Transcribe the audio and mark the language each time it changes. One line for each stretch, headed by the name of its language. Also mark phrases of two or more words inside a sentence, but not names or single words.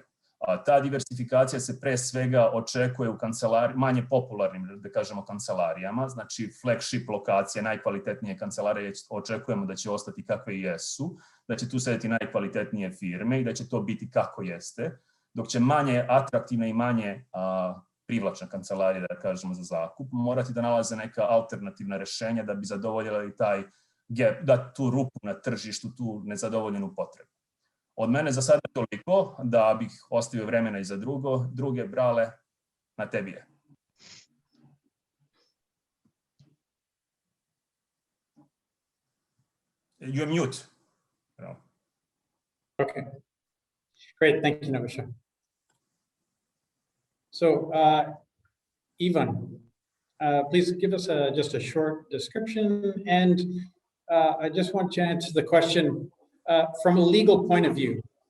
Serbian: Ta diversifikacija se pre svega očekuje u manje popularnim, da kažemo, kancelarijama, znači flagship lokacije, najkvalitetnije kancelarije očekujemo da će ostati kakve i jesu, da će tu sedeti najkvalitetnije firme i da će to biti kako jeste, dok će manje atraktivne i manje privlačna kancelarija, da kažemo, za zakup, morati da nalaze neka alternativna rešenja da bi zadovoljili taj gap, da tu rupu na tržištu, tu nezadovoljenu potrebu. Od mene za sada toliko, da bih ostavio vremena i za druge, Brale, na tebi je.
English: You're mute. No. Okay. Great, thank you, Nebojsa. So, Ivan, please give us just a short description, and I just want to answer the question from a legal point of view.